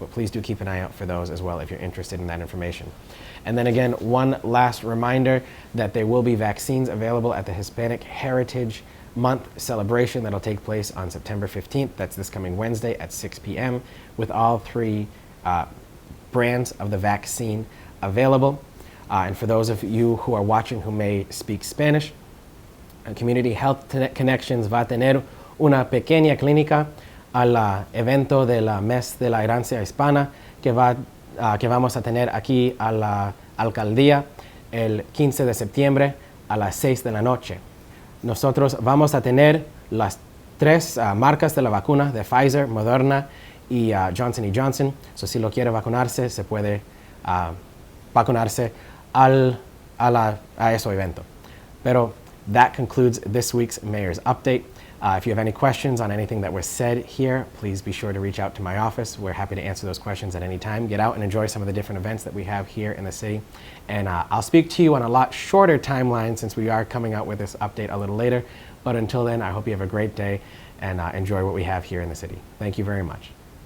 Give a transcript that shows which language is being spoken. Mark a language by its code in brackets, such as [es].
[en] But please do keep an eye out for those as well if you're interested in that information. And then again, one last reminder that there will be vaccines available at the Hispanic Heritage Month celebration that'll take place on September 15th. That's this coming Wednesday at 6 p.m. with all 3 brands of the vaccine available. And for those of you who are watching who may speak Spanish, [es] Community Health Connections va a tener una pequeña clínica al evento del mes de la herencia hispana que vamos a tener aquí a la alcaldía el 15 de septiembre a las 6 de la noche. Nosotros vamos a tener las 3 marcas de la vacuna de Pfizer, Moderna y Johnson & Johnson. So si lo quiere vacunarse, se puede vacunarse a ese evento. [en] Pero that concludes this week's Mayor's Update. If you have any questions on anything that was said here, please be sure to reach out to my office. We're happy to answer those questions at any time. Get out and enjoy some of the different events that we have here in the city. And I'll speak to you on a lot shorter timeline since we are coming out with this update a little later. But until then, I hope you have a great day and enjoy what we have here in the city. Thank you very much.